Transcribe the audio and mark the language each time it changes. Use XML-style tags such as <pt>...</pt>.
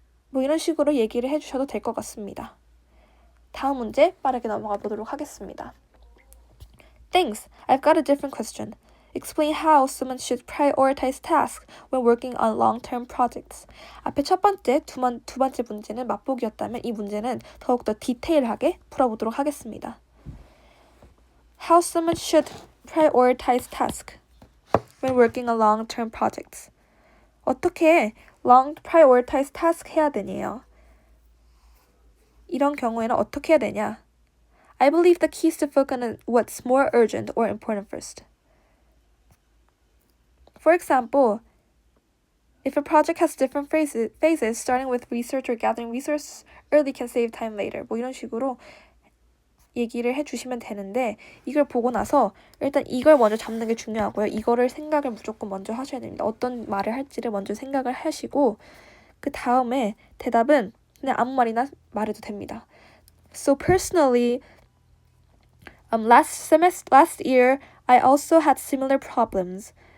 <ko>뭐 이런 식으로 얘기를 해주셔도 될 것 같습니다. 다음 문제 빠르게 넘어가 보도록 하겠습니다.</ko> <en>Thanks. I've got a different question. Explain how someone should prioritize tasks when working on long-term projects.</en> <ko>앞에 두 번째 문제는 맛보기였다면 이 문제는 더욱더 디테일하게 풀어보도록 하겠습니다.</ko> <en>How someone should prioritize tasks when working on long-term projects.</en> <ko>어떻게</ko> <en>prioritize task</en> <ko>해야 되냐요? 이런 경우에는 어떻게 해야 되냐?</ko> <en>I believe the key is to focus on what's more urgent or important first. For example, if a project has different phases, starting with research or gathering resources early can save time later.</en> <ko>뭐 이런 식으로 얘기를 해주시면 되는데 이걸 보고 나서 일단 이걸 먼저 잡는 게 중요하고요. 이거를 생각을 무조건 먼저 하셔야 됩니다. 어떤 말을 할지를 먼저 생각을 하시고 그 다음에 대답은 그냥 아무 말이나 말해도 됩니다.</ko> <en>So personally, last year I also had similar problems.</en>